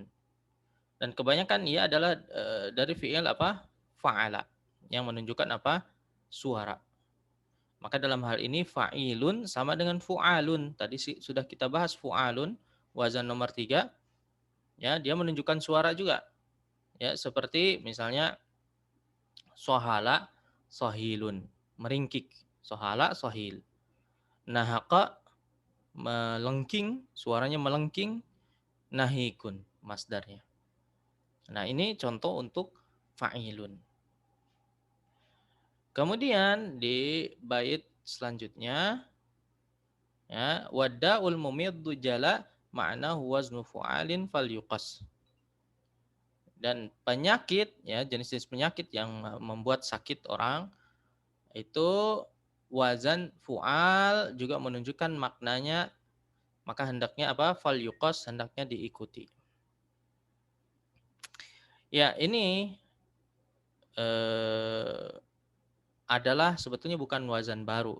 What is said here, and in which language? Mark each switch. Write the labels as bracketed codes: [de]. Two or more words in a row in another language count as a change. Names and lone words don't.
[id] Dan kebanyakan ia adalah dari fi'il apa? Fa'ala. Yang menunjukkan apa? Suara. Maka dalam hal ini fa'ilun sama dengan fu'alun. Tadi sudah kita bahas fu'alun. Wazan nomor 3. Ya, dia menunjukkan suara juga. Ya, seperti misalnya [ar] صهل، صهيل. [id] Meringkik. [ar] صهل، صهيل. [id] Nahaka, melengking. Suaranya melengking. Nahikun, masdarnya. Nah, ini contoh untuk fa'ilun. Kemudian di bait selanjutnya ya [ar] والداء المُمِدُّ جلا معناه وزنُ فُعالٍ فليُقَس. [id] Dan penyakit ya jenis-jenis penyakit yang membuat sakit orang itu wazan fu'al juga menunjukkan maknanya, maka hendaknya apa? Falyuqas, hendaknya diikuti. Ya, ini eh, adalah sebetulnya bukan wazan baru.